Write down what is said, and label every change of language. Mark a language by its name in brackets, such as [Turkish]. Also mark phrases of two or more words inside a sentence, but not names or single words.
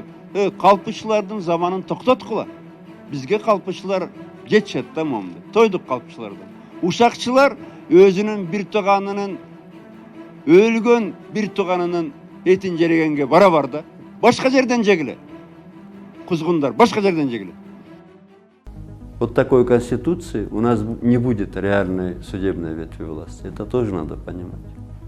[Kyrgyz] Калпычылардын заманын токтоткула. Бизге калпычылар жетишет да момду. Тойдук калпычылардан. Ушакчылар өзүнүн бир тууганынын өлгөн бир тууганынын этин жерегенге бара да. Башка жерден жегиле. Кузгундар башка жерден жегиле. [Russian] Вот такой конституции у нас не будет реальной судебной ветви власти. Это тоже надо понимать.